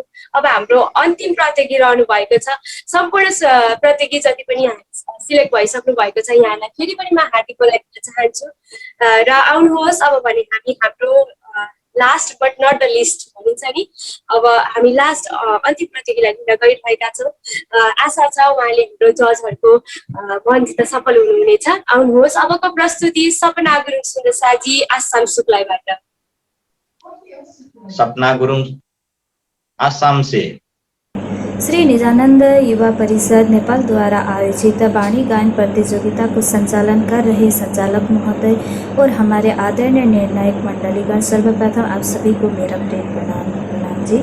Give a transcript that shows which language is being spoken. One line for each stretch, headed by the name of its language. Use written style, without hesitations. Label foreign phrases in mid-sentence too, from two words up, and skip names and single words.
Nepali: अब हाम्रो अन्तिम प्रतियोगी रहनु भएको छ। सम्पूर्ण प्रतियोगी जति पनि सिलेक्ट भइसक्नु भएको छ यहाँलाई फेरि पनि म हार्दिक बधाई दिन चाहन्छु र आउनुहोस् अब भने हामी हाम्रो
English: last but not the list
Nepali: भनिन्छ नि, अब हामी लास्ट अन्तिम प्रतियोगीलाई लिन गइरहेका छौँ। आशा छ उहाँले हाम्रो जजहरूको मन जित्न सफल हुनुहुनेछ। आउनुहोस् अबको प्रस्तुति सपना गुरुङ सुन्दर साथजी आसाम सुक्लाईबाट।
Hindi: सपना गुरुङ आसाम से। श्री निजानंद युवा परिषद नेपाल द्वारा आयोजित वाणी गायन प्रतियोगिता को संचालन कर रहे संचालक महोदय और हमारे आदरणीय निर्णायक मंडलीगण, सर्वप्रथम आप सभी को मेरा प्रेम प्रणाम जी।